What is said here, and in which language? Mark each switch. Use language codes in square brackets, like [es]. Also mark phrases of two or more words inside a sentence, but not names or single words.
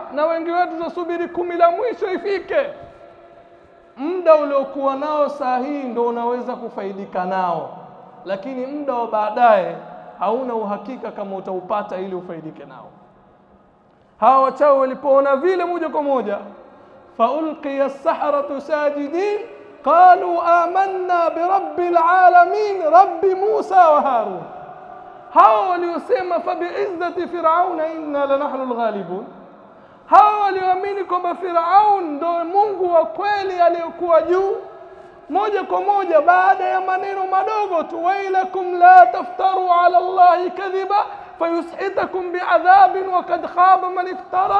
[sw] Na wengi wetu tutasubiri 10 la mwisho ifike. Muda uliokuwa nao saa hii ndio unaweza kufaidika nao, lakini muda wa baadaye hauna uhakika kama utaupata ili ufaidike nao. Hawa wachawi walipoona vile moja kwa moja, [ar] فألقي السحرة ساجدين قالوا آمنا برب العالمين رب موسى وهارون. [sw] Hawa waliosema [ar] فبعزة فرعون إنا لنحن الغالبون, [sw] hawa walioamini kwamba Firaun ndo Mungu wa kweli aliyokuwa juu, moja kwa moja baada ya maneno madogo tu, [ar] ويلكم لا تفتروا على الله كذبا فيسحتكم بعذاب وقد خاب من افترى.